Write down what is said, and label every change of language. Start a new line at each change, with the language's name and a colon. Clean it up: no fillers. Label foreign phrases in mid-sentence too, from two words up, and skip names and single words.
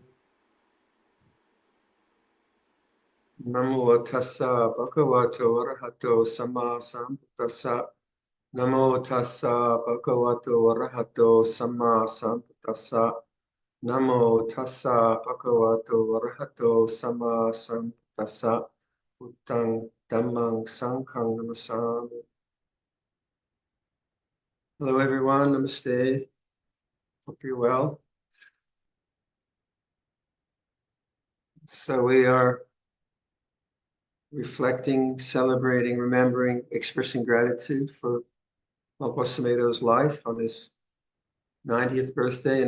Pali: Namo tassa bhagavato arahato sama sambuddhassa. Namo tassa bhagavato arahato sama sambuddhassa. Namo tassa bhagavato arahato sama sambuddhassa. Buddhang dhammang sanghang namasami.
English: Hello everyone, namaste. Hope you're well. So we are reflecting, celebrating, remembering, expressing gratitude for Luang Por Sumedho's life on his 90th birthday.